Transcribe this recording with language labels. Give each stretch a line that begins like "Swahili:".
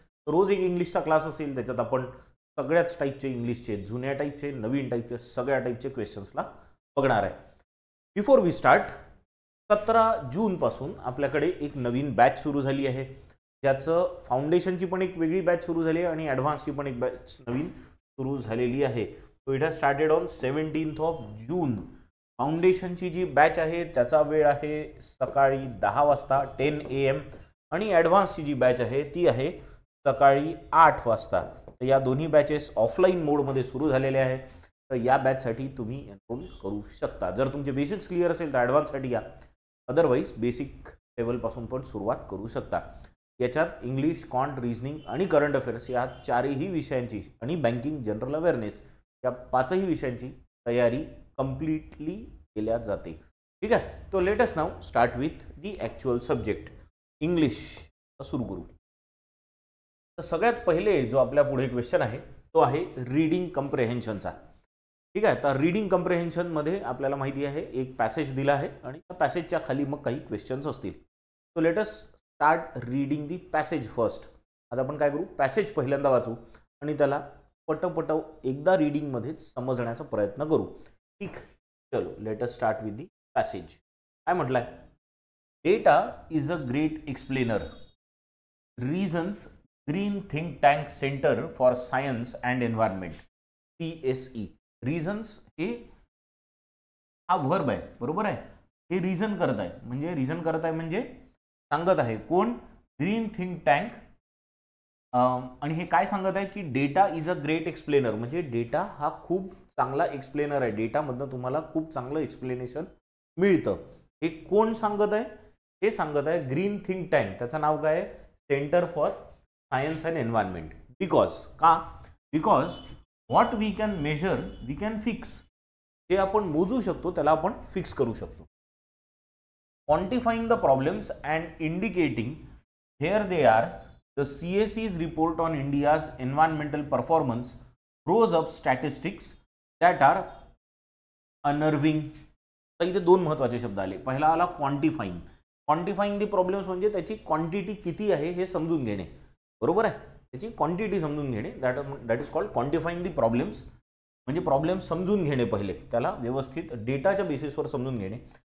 Marathi: रोज एक इंग्लिशचा क्लास असेल, त्याच्यात आपण सगळ्याच टाईपचे इंग्लिशचे, जुन्या टाईपचे, नवीन टाईपचे, सगळ्या टाईपचे क्वेश्चन्सला बघणार आहे.
English: before we start,
Marathi: 17 जूनपासून आपल्याकडे एक नवीन बॅच सुरू झाली आहे. त्याचं फाउंडेशनची पण एक वेगळी बॅच सुरू झाली आहे आणि ॲडव्हान्सची पण एक बॅच नवीन सुरू झालेली आहे.
English: So it has started on 17 June.
Marathi: फाउंडेशनची G batch आहे त्याचा वेळ आहे सकाळी 10 वाजता 10 AM, आणि ॲडव्हान्सची जी बॅच आहे ती आहे सकाळी 8 वाजता. तर या दोन्ही बॅचेस ऑफलाईन मोडमध्ये सुरू झालेल्या आहेत. तर या बॅचसाठी तुम्ही एनरोल करू शकता. जर तुमचे बेसिक्स क्लिअर असेल तर ॲडव्हान्ससाठी या, अदरवाईज बेसिक लेवलपासून पण सुरुवात करू शकता. याच्यात इंग्लिश, क्वांट, रिझनिंग आणि करंट अफेअर्स या चारही विषयांची, आणि बँकिंग, जनरल अवेअरनेस या पाचही विषयांची तयारी कम्प्लिटली केल्या जाते. ठीक आहे.
English: तो let us now start with the actual subject.
Marathi: English सुरू करू. तर सगळ्यात पहिले जो आपल्या पुढे क्वेश्चन आहे तो आहे रीडिंग कम्प्रेहेन्शनचा. ठीक आहे. तर रीडिंग कम्प्रेहेन्शनमध्ये आपल्याला माहिती आहे एक पॅसेज दिला आहे आणि त्या पॅसेजच्या खाली मग काही क्वेश्चन्स असतील.
English: So let us start reading the passage first.
Marathi: आज आपण काय करू, पॅसेज पहिल्यांदा वाचू आणि त्याला पटपट एकदा रीडिंगमध्येच समजण्याचा प्रयत्न करू. ठीक.
English: चलो let us start with the passage.
Marathi: काय म्हटलंय?
English: Data is a great explainer. Reasons green think tank centre for science and environment, CSE.
Marathi: Regions हे हा वर्ब आहे, बरोबर आहे. हे रिझन करत आहे, म्हणजे रिझन करत आहे म्हणजे सांगत आहे कोण? Green think tank. आणि हे काय सांगत आहे की
English: data is a great explainer,
Marathi: म्हणजे डेटा हा खूप चांगला एक्सप्लेनर आहे. डेटामधनं तुम्हाला खूप चांगलं एक्सप्लेनेशन मिळतं. हे कोण सांगत आहे? हे सांगत आहे ग्रीन थिंक टँक. त्याचं नाव काय आहे? Centre for science and environment. Because का?
English: Because what we can measure we can fix.
Marathi: जे आपण मोजू शकतो त्याला आपण फिक्स करू शकतो.
English: Quantifying the problems and indicating here they are, the CSE's report on India's environmental performance throws up statistics that are unnerving.
Marathi: तर इथे दोन महत्त्वाचे शब्द आले. पहिला आला क्वांटिफाईंग.
English: quantifying the problems
Marathi: म्हणजे त्याची क्वांटिटी किती आहे हे समजून घेणे, बरोबर आहे. त्याची क्वांटिटी समजून घेणे,
English: That is called quantifying the problems.
Marathi: म्हणजे प्रॉब्लेम समजून घेणे, पहिले त्याला व्यवस्थित डेटाच्या बेसिसवर समजून घेणे.